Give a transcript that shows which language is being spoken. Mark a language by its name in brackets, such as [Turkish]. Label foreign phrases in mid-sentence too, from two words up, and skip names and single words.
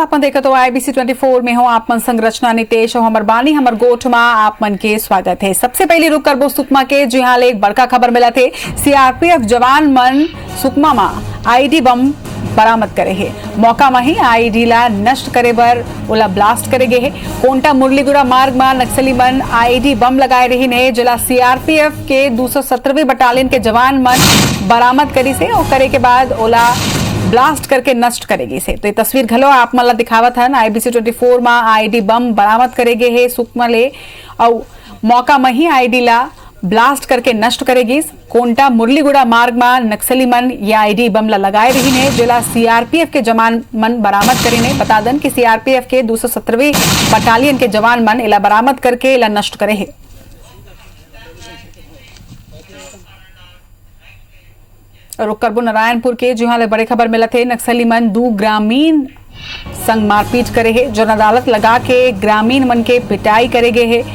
[Chhattisgarhi] अपन देखा तो IBC 24 में हो आप मन संरचना नितेश और हमर बानी हमर गोठ में आप मन के स्वागत है। सबसे पहले रुक करबो सुकमा के, जी हाँ एक बड़का खबर मिला थे। CRPF जवान मन सुकमा में आईडी बम बरामद करे है। मौका में ही आईडी ला नष्ट करे बर ओला ब्लास्ट करे गे है। कोंटा मुरलीगुड़ा मार्ग में नक्सली मन आईडी बम लगाए रही ने, जिला CRPF के 217वीं बटालियन के जवान मन बरामद करी से और करे के बाद ओला ब्लास्ट करके नष्ट करेगी से। तो ये तस्वीर घलो आप मला दिखावत है। IBC 24 में आईडी बम बरामद करेगे है सुकमा ले और मौका में ही आईडी ला ब्लास्ट करके नष्ट करेगी। कोंटा मुरलीगुड़ा मार्ग में नक्सली मन ये आईडी बम ला लगाए रही ने, जिला CRPF के जवान मन बरामद करी ने। बता दें कि CRPF के 217वीं बटालियन के जवान मन इला बरामद करके इला नष्ट करे है। रुक करबो नारायणपुर के, जहां ले बड़े खबर मिला थे। नक्सली मन 2 ग्रामीण संग मारपीट करे है। जन अदालत लगा के ग्रामीण मन के पिटाई करे गए है।